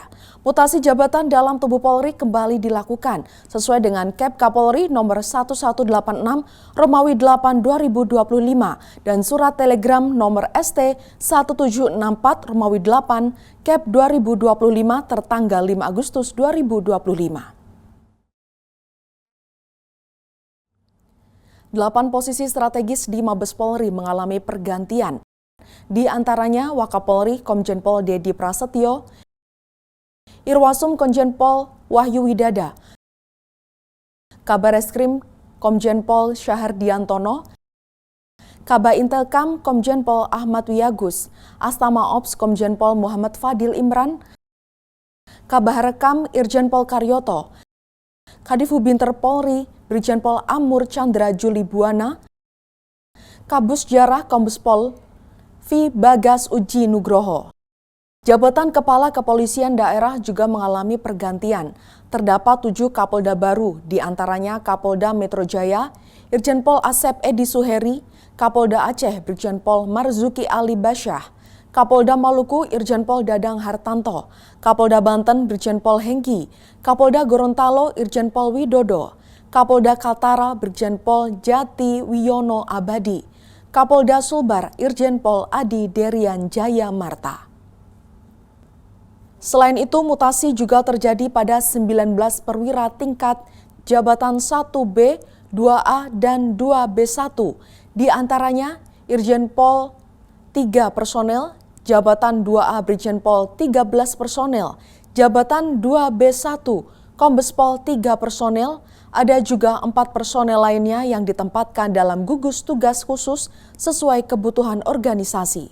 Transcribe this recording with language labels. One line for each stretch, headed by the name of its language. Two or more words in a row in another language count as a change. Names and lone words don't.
Indonesian: Mutasi jabatan dalam tubuh Polri kembali dilakukan sesuai dengan Kep Kapolri nomor 1186 Romawi 8 2025 dan surat telegram nomor ST 1764 Romawi 8 Kep 2025 tertanggal 5 Agustus 2025. 8 posisi strategis di Mabes Polri mengalami pergantian. Di antaranya Wakapolri Komjen Pol Dedi Prasetyo, Irwasum Komjen Pol Wahyu Widada, Kabar Eskrim Komjen Pol Syahardiantono, Kabak Intelkam Komjen Pol Ahmad Wiyagus, Astama Ops Komjen Pol Muhammad Fadil Imran, Kabah Rekam Irjen Pol Karyoto, Kadif Hubinter Polri Brigjen Pol Amur Chandra Juli Buana, Kabus Jarah Kombes Pol V. Bagas Uji Nugroho. Jabatan Kepala Kepolisian Daerah juga mengalami pergantian. Terdapat 7 Kapolda baru, di antaranya Kapolda Metro Jaya, Irjen Pol Asep Edi Suheri, Kapolda Aceh Brigjen Pol Marzuki Ali Basyah, Kapolda Maluku Irjen Pol Dadang Hartanto, Kapolda Banten Brigjen Pol Hengki, Kapolda Gorontalo Irjen Pol Widodo, Kapolda Kaltara Brigjen Pol Jati Wiyono Abadi, Kapolda Sulbar Irjen Pol Adi Derian Jaya Marta. Selain itu, mutasi juga terjadi pada 19 perwira tingkat jabatan 1B, 2A, dan 2B1. Di antaranya Irjen Pol 3 personel, jabatan 2A Brigjen Pol 13 personel, jabatan 2B1 Kombes Pol 3 personel, ada juga 4 personel lainnya yang ditempatkan dalam gugus tugas khusus sesuai kebutuhan organisasi.